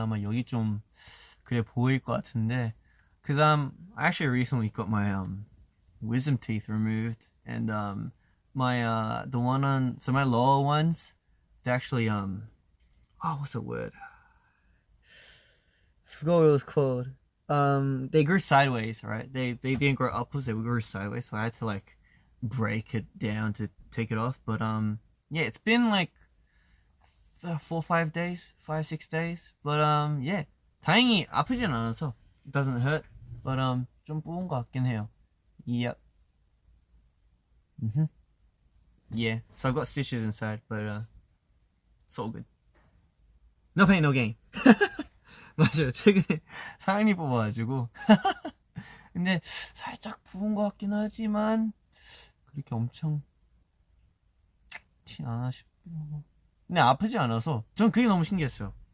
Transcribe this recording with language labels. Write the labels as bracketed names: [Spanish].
[Korean] 아마 여기 좀 그래 보일 것 같은데. [English] Cause I actually recently got my wisdom teeth removed, and my the one on my lower ones, they actually what's the word? I forgot what it was called. They grew sideways, right? They didn't grow upwards, they grew sideways, so I had to like break it down to take it off. But yeah, it's been like 4-5 days, 5-6 days. But yeah, [Korean] 다행히 아프진 않아서 [English] it doesn't hurt. But [Korean] 좀 부은 것 같긴 해요. [English] Yep. Yeah. So I've got stitches inside, but it's all good. No pain, no gain. [Korean] 맞아요. 최근에 사랑니 뽑아가지고 근데 살짝 부은 것 같긴 하지만 그렇게 엄청 티 나나 싶고 근데 아프지 않아서 전 그게 너무 신기했어요.